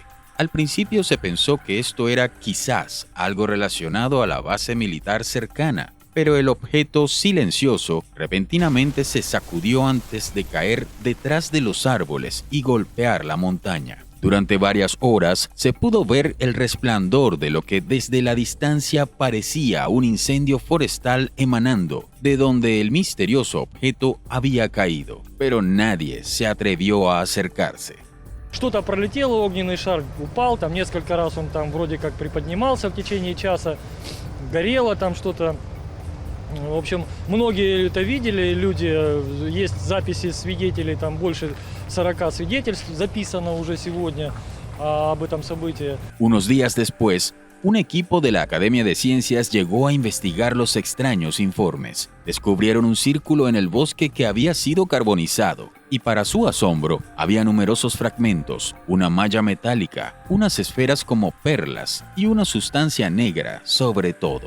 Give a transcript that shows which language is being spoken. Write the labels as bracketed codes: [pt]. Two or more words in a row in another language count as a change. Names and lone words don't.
[es] Al principio se pensó que esto era quizás algo relacionado a la base militar cercana, pero el objeto silencioso repentinamente se sacudió antes de caer detrás de los árboles y golpear la montaña. Durante varias horas se pudo ver el resplandor de lo que desde la distancia parecía un incendio forestal emanando de donde el misterioso objeto había caído, pero nadie se atrevió a acercarse. [ru] Что-то пролетело, огненный шар упал, там несколько раз он там вроде как приподнимался в течение часа, горело там что-то. В общем, многие это видели, люди, есть записи свидетелей, там больше 40 свидетельств записано уже сегодня об этом событии. [es] Unos días después, un equipo de la Academia de Ciencias llegó a investigar los extraños informes. Descubrieron un círculo en el bosque que había sido carbonizado y para su asombro había numerosos fragmentos, una malla metálica, unas esferas como perlas y una sustancia negra sobre todo.